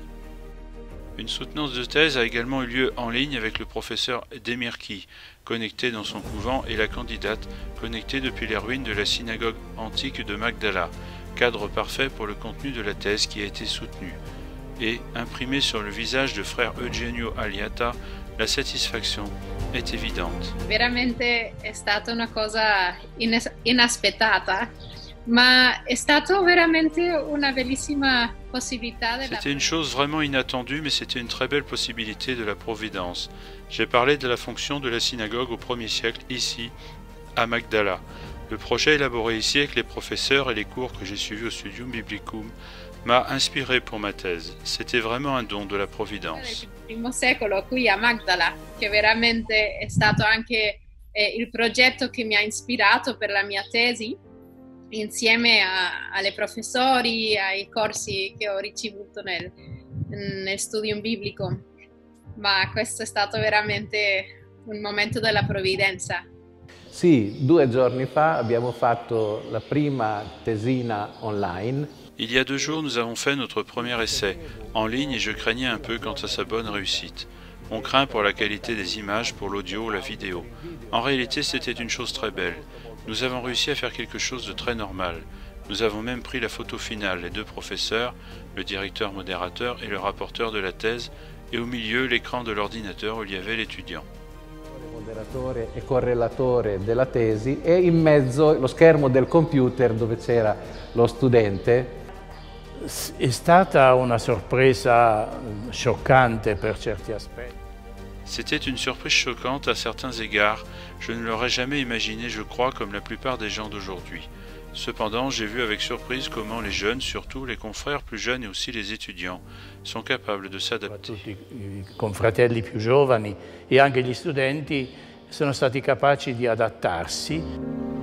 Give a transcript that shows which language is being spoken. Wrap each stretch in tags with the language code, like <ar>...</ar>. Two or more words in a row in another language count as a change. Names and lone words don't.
<fr>Une soutenance de thèse a également eu lieu en ligne avec le professeur Demirki, connecté dans son couvent, et la candidate, connectée depuis les ruines de la synagogue antique de Magdala, cadre parfait pour le contenu de la thèse qui a été soutenue. Et, imprimé sur le visage de frère Eugenio Aliata, la satisfaction est évidente.</fr> <it>Veramente è stata una cosa inaspettata, ma è stato veramente una bellissima possibilità.</it> <fr>C'était une chose vraiment inattendue, mais c'était une très belle possibilité de la Providence. J'ai parlé de la fonction de la synagogue au 1er siècle ici, à Magdala. Le projet élaboré ici avec les professeurs et les cours que j'ai suivis au Studium Biblicum m'a inspiré pour ma thèse. C'était vraiment un don de la Providence.</fr> <it>Nel I secolo qui a Magdala, che veramente è stato anche è il progetto che mi ha ispirato per la mia tesi, insieme alle professori, ai corsi che ho ricevuto nel studium biblico. Ma questo è stato veramente un momento della provvidenza. Sì, 2 giorni fa abbiamo fatto la prima tesina online.</it> <fr>Il y a 2 jours, nous avons fait notre premier essai en ligne et je craignais un peu quant à sa bonne réussite. On craint pour la qualité des images, pour l'audio ou la vidéo. En réalité, c'était une chose très belle. Nous avons réussi à faire quelque chose de très normal. Nous avons même pris la photo finale, les 2 professeurs, le directeur modérateur et le rapporteur de la thèse, et au milieu l'écran de l'ordinateur où il y avait l'étudiant.</fr> <it>Moderatore e correlatore della tesi e in mezzo lo schermo del computer dove c'era lo studente. È stata una sorpresa scioccante per certi aspetti.</it> <fr>C'était une surprise choquante à certains égards. Je ne l'aurais jamais imaginé, je crois, comme la plupart des gens d'aujourd'hui. Cependant, j'ai vu avec surprise comment les jeunes, surtout les confrères plus jeunes et aussi les étudiants, sont capables de s'adapter.</fr> <it>Tutti i confratelli più giovani e anche gli studenti sono stati capaci di adattarsi.</it>